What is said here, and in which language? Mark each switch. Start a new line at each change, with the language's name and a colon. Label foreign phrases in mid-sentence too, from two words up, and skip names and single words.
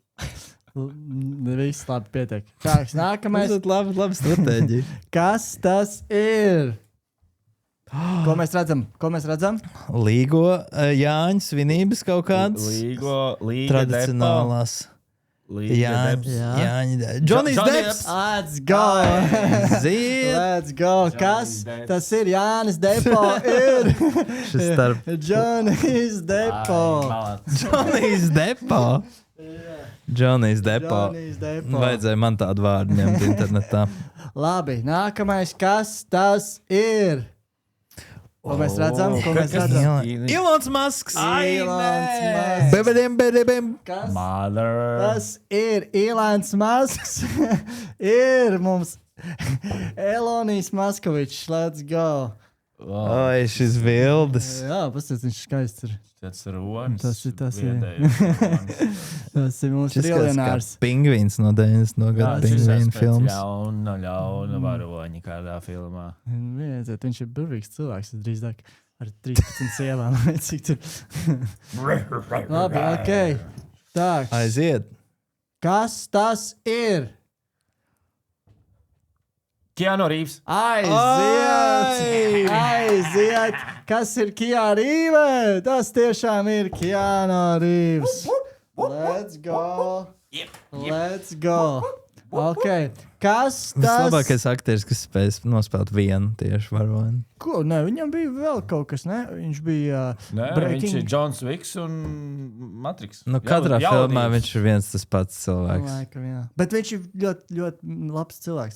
Latvian: Viss labi pietiek. Kāds nākamais? Tas ir labi stratēģija. Kas tas ir? Ko mēs redzam? Līgo Jāņa svinības kaut kādas. Līga tradicionālās. Jāņa. Johnny's Depps.
English: Let's go. Let's go.
Latvian: Kas tas ir? Jānis Depo ir. Šis starp. Johnny's Depo. Johnny's Depo. Vajadzēja man tādu vārdu ņemt internetā. Labi, nākamais. Kas tas ir? Ko mēs redzam? Ko mēs redzam? Ilons Masks! Ilons Masks. Bebedem! Kas? Mother. Tas ir Ilons Masks. Ir mums Elonijs Maskovičs.
English: Let's go.
Latvian: Oi, šis vildes. Jā, pastāst, viņš skaists ir. Tas ir ronis. Tas ir. Viedējais. Tas ir mūsu Šis triljonārs. pingvīns no 90. gada pingvīnu filmas. Ļauna varoņa kādā filmā. Vienot, viņš ir burvīgs cilvēks, drīzāk ar 13 sievām. Cik tur? Labi, ok. Tā. Aiziet. Kas tas ir? Keanu Reeves. Aiziet! Kas ir Keanu Reeves? Tas tiešām ir Keanu Reeves.
English: Let's go! Let's go!
Latvian: Ok. Kas tas? Vislabākais aktieris, kas spēj nospēlēt vienu tieši varoni. Ko? Nē, viņam bija vēl kaut kas, ne? Viņš bija Viņš ir Johns Wiks un Matrix. Nu, katrā filmā viņš ir viens tas pats cilvēks. Laikam, jā. Bet viņš ir ļoti, ļoti labs cilvēks.